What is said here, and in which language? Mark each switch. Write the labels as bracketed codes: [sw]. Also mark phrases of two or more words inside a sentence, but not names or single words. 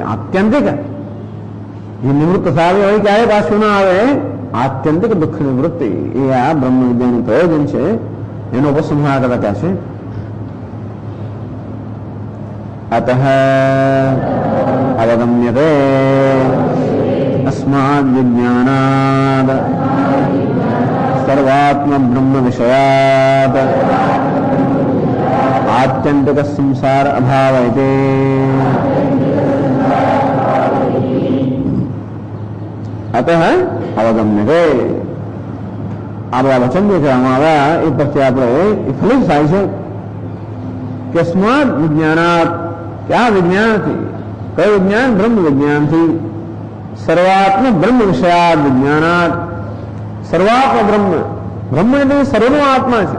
[gu] આત્યંતિક જે નિવૃત્ત થાય હોય ક્યારે પાછું ના આવે, આત્યંતિક દુઃખ નિવૃત્તિ એ આ બ્રહ્મ વિદ્યાનું પ્રયોજન છે. એનો ઉપસંહાર કરતા છે [sa] अतः अवगम्यते अस्माद् विज्ञानाद् सर्वात्म ब्रह्म विषयात् आत्यंतिक संसार अभावयते. अतः अवगम्यते. [gu] આ બધા વચન જે કહેવામાં આવ્યા એ પછી આપણે એ ફલિત થાય છે કે [sa] स्माद विज्ञानात, [gu] ક્યાં વિજ્ઞાનથી? કયું વિજ્ઞાન? બ્રહ્મ વિજ્ઞાનથી. [sa] सर्वात्म ब्रह्म विषयाद विज्ञानात, सर्वात्म ब्रह्म, [gu] બ્રહ્મ એટલે સર્વનો આત્મા છે.